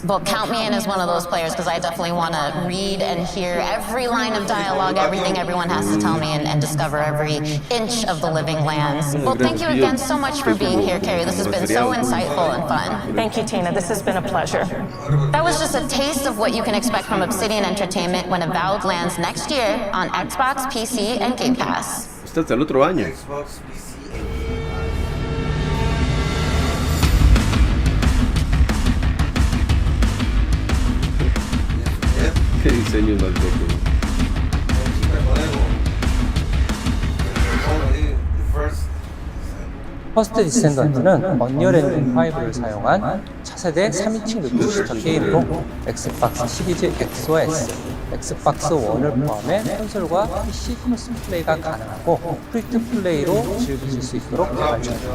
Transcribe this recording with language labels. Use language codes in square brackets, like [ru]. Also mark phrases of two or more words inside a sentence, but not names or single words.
[en] Well, count me in as one of those players, because I definitely want to read and hear every line of dialogue, everything everyone has to tell me, and discover every inch of the living lands. Well, thank you again so much for being here, Carrie. This has been so insightful and fun. Thank you, Tina. This has been a pleasure. That was just a taste of what you can expect from Obsidian Entertainment when Avowed lands next year on Xbox, PC, and Game Pass. [es] Hasta el otro año. Qué diseño más loco. [ko] 퍼스트 디센던트는 언리얼 엔진 5를 사용한 차세대 3인칭 뮤트 슈터 게임으로 엑스박스 시리즈 X와 S, 엑스박스 1을 포함해 콘솔과 PC 스무스 플레이가 가능하고 프리트 플레이로 즐기실 수 있도록 개발 중입니다.